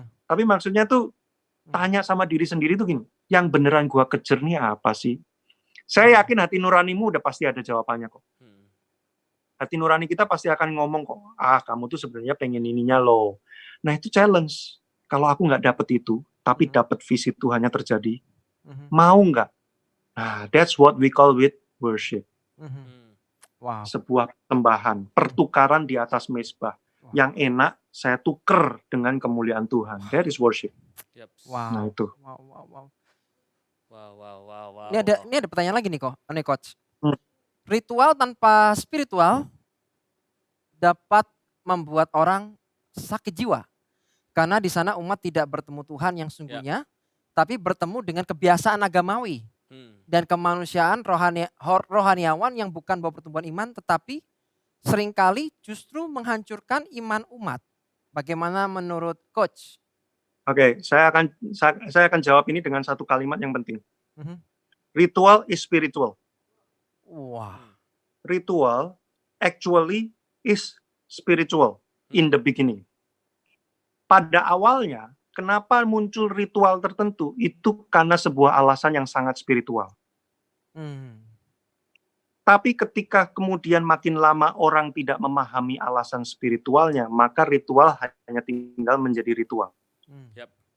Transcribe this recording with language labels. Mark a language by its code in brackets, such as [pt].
[id] Tapi maksudnya tuh tanya sama diri sendiri tuh gini, yang beneran gua kejar nih apa sih? Saya yakin hati nuranimu udah pasti ada jawabannya kok. Hati nurani kita pasti akan ngomong kok, kamu tuh sebenarnya pengen ininya loh. Nah itu challenge. Kalau aku nggak dapet itu, tapi dapet visi Tuhannya terjadi, mau nggak? [en] Nah, that's what we call with worship. Wow. [id] Sebuah persembahan, pertukaran di atas mezbah. Yang enak, saya tuker dengan kemuliaan Tuhan. [en] That is worship. Wow. [id] Nah itu. Wow. Ini ada pertanyaan lagi nih Coach. Ritual tanpa spiritual dapat membuat orang sakit jiwa. Karena di sana umat tidak bertemu Tuhan yang sungguhnya, tapi bertemu dengan kebiasaan agamawi. Dan kemanusiaan rohaniawan yang bukan bawa pertumbuhan iman, tetapi seringkali justru menghancurkan iman umat. Bagaimana menurut Coach? Oke, saya akan jawab ini dengan satu kalimat yang penting. [en] Ritual is spiritual. Wah. Ritual actually is spiritual in the beginning. [id] Pada awalnya, kenapa muncul ritual tertentu? Itu karena sebuah alasan yang sangat spiritual. Tapi ketika kemudian makin lama orang tidak memahami alasan spiritualnya, maka ritual hanya tinggal menjadi ritual. Yap.